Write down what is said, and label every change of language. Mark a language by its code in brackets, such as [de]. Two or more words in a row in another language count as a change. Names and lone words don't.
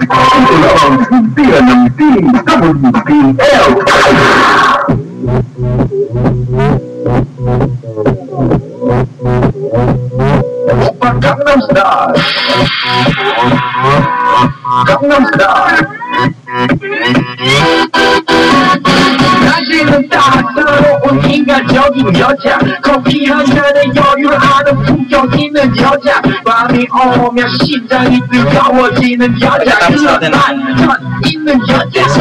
[tl] Ito lang ang simpilan ng TWPL. Gangnam Style. Gangnam Style. [ko] 낮에는 따사로운 인간적인 여자 커피 한 잔에 여유를 아는 품격 있는 여자 밤이 오면 심장이 뜨거워지는 여자 그런 반전 있는 여자